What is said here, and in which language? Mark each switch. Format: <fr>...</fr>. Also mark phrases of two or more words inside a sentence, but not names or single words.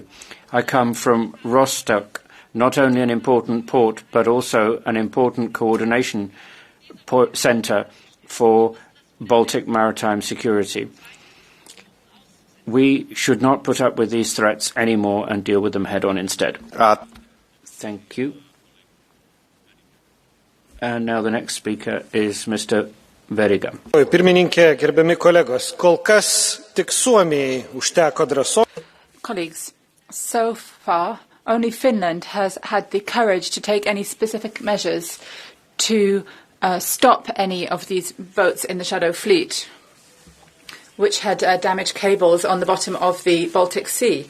<en>I come from Rostock, not only an important port, but also an important coordination centre for Baltic maritime security. We should not put up with these threats anymore and deal with them head on instead. Thank you. And now the next speaker is Mr. Veriga.</en> <lt>Pirmininkė, gerbiami kolegos, kol kas tik Suomijai užteko drąsos.</lt> <en>Colleagues, so far, only Finland has had the courage to take any specific measures to stop any of these boats in the Shadow Fleet, which had damaged cables on the bottom of the Baltic Sea.</en>